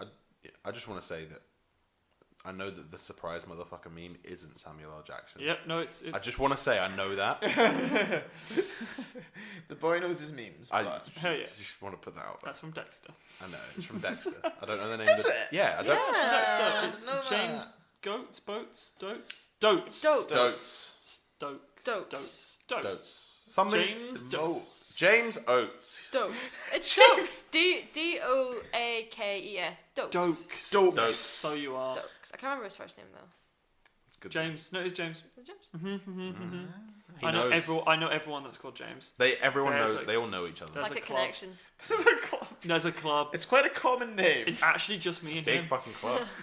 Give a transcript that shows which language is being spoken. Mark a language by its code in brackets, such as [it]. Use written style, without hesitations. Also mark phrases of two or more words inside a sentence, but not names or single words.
[en] I just want to say that I know that the surprise motherfucker meme isn't Samuel L. Jackson. Yep, no, it's I just want to say I know that. The boy knows his memes. I But Hell yeah. just want to put that out there. That's from Dexter. I know, it's from Dexter. I don't know the name Is of the... it? Yeah, I don't... That's from Dexter. I It's didn't know James that. Goats? Boats? Dotes? Dotes. Dotes. Stokes. Dotes. Dotes. Something... James Dotes. James Oates. Dokes. It's Dokes. Doakes. Dokes. Dokes. Dokes. So you are. Dokes. I can't remember his first name though. It's good. James. No, it's James. Is it James? I know knows. I know everyone that's called James. Everyone There's knows. a- They all know each other. There's It's like a a club. connection. This is a club. There's a club. It's quite a common name. It's actually just me and Big him. fucking club.